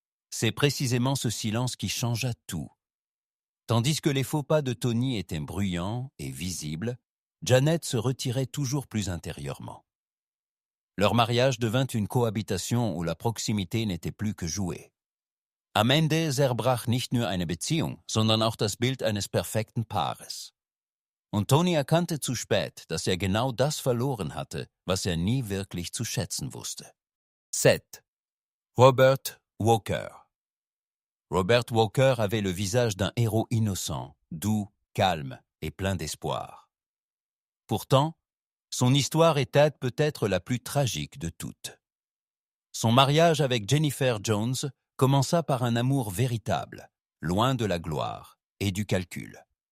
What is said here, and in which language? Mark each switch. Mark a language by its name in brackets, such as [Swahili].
[French] C'est précisément ce silence qui changea tout. Tandis que les faux pas de Tony étaient bruyants et visibles, Janet se retirait toujours plus intérieurement. Leur mariage devint une cohabitation où la proximité n'était plus que jouée. [German] Am Ende zerbrach nicht nur eine Beziehung, sondern auch das Bild eines perfekten Paares. Und Tony erkannte zu spät, dass genau das verloren hatte, was nie wirklich zu schätzen wusste. 7. Robert Walker. [French] Robert Walker avait le visage d'un héros innocent, doux, calme et plein d'espoir. Pourtant, son histoire était peut-être la plus tragique de toutes. Son mariage avec Jennifer Jones commença par un amour véritable, loin de la gloire et du calcul.